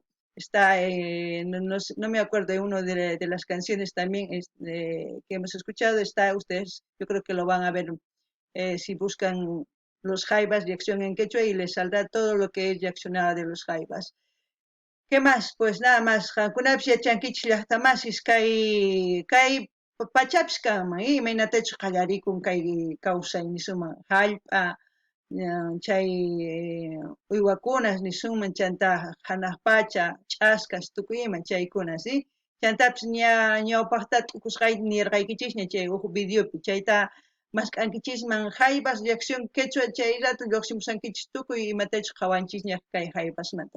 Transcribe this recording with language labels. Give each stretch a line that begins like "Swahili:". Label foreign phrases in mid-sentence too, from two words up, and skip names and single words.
Spanish: Está, no me acuerdo de una de las canciones también que hemos escuchado, está, ustedes yo creo que lo van a ver si buscan los jaivas, reacción en quechua, y les saldrá todo lo que es reaccionada de los jaivas. ¿Qué más? Pues nada más,
Quechua: Hankunapsia chanquich llaqtamasis kay pachapish kanman, imaynatachus qallarikun kay kawsaynisunman hallp'a, chay uywakunas nisunman chanta hanaq pacha, ch'askas tukuy ima chaykunas, chantapis ñawpaqta t'ukusqay nirqaykichisña chay huk videopi, chayta mask'ankichisman jaivas
Spanish: reacción quechua
Quechua: chay rato lluqsimusankichis tukuy imatachus qawanchisña kay jaivasmanta.